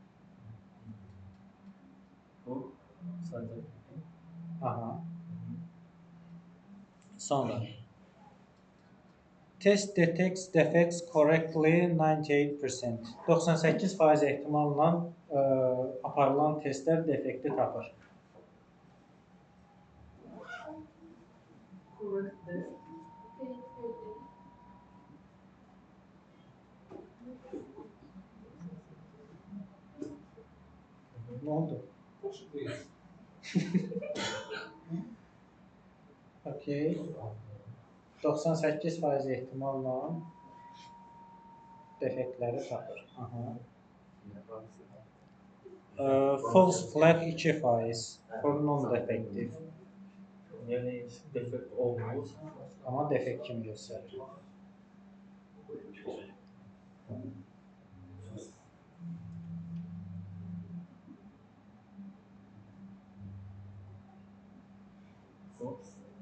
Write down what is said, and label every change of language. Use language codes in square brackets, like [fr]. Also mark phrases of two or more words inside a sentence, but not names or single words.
[az] Bu, sadəcə. Aha. Sonra. [en] Test detects defects correctly 98%. [az] 98% ehtimalla aparılan testlər defekti tapır. [en] Correct this. [az] Nə oldu? Okay. 98% ehtimalla defektləri tapır. [en] Aha. False flag 2%. For non-defective. [az] Yəni defekt olmur. Amma defekt kimi göstərir. geçecek. Sops.